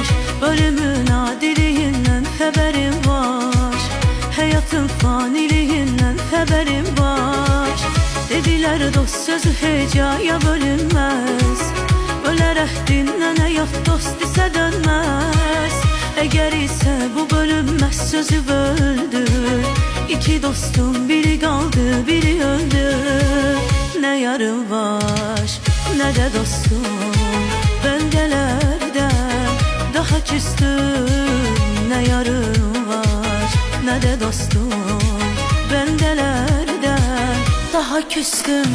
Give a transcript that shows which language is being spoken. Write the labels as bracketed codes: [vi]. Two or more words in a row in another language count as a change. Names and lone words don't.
[az] Ölümün adiliyindən xəbərim var, həyatın faniliyindən xəbərim var. Dedilər dost sözü hecaya bölünməz, ölərək dinlən həyat dost isə dönməz. Əgər isə bu bölünməz sözü böldür, [tr] İki dostum biri kaldı biri öldü. Ne yarım var ne de dostum, bendelerden daha küstüm. Ne yarım var ne de dostum, bendelerden daha küstüm.